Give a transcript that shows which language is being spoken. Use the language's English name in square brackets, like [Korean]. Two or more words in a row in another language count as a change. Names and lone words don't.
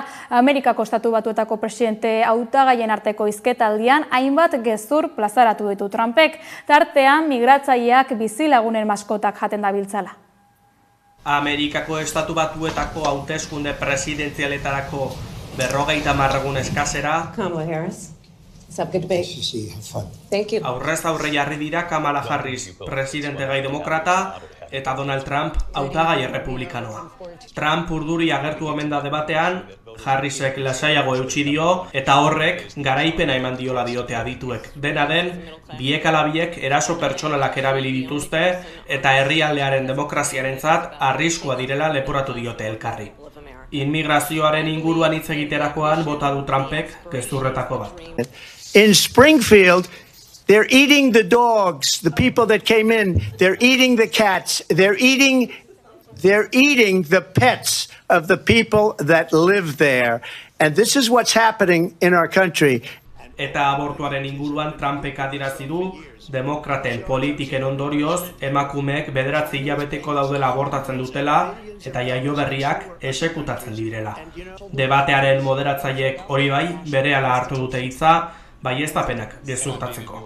[Basque] Amerikako Estatu Batuetako presidente hautagaien arteko hizketaldian hainbat gezur plazaratu ditu Trumpek, tartean migratzaileak bizilagunen maskotak jaten dabiltzala. Amerikako Estatu Batuetako hauteskunde presidentzialetarako 50 egun eskasera. [English] Kamala Harris. It's up, good debate. Thank you. [Basque] Aurrez aurre jarri dira Kamala Harris, presidente gai demokrata, eta Donald Trump hautagai errepublikanoa. Trump urduri agertu omen da debatean, Harrisek lasaiago eutsi dio, eta horrek garaipena eman diola diote adituek. Dena den, biek ala biek eraso pertsonalak erabili dituzte, eta herrialdearen demokraziarentzat arriskua direla leporatu diote elkarri. Inmigrazioaren inguruan hitz egiterakoan bota du Trumpek gezurretako bat. [English] In Springfield, they're eating the dogs, the people that came in. They're eating the cats. They're eating the pets of the people that live there. And this is what's happening in our country. [Basque] Eta abortuaren inguruan Trumpek adierazi du, demokraten politiken ondorioz, emakumeek 9 hilabeteko daudela abortatzen dutela eta jaio berriak esekutatzen direla. Debatearen moderatzaileek hori bai, berehala hartu dute hitza, baieztapenak gezurtatzeko.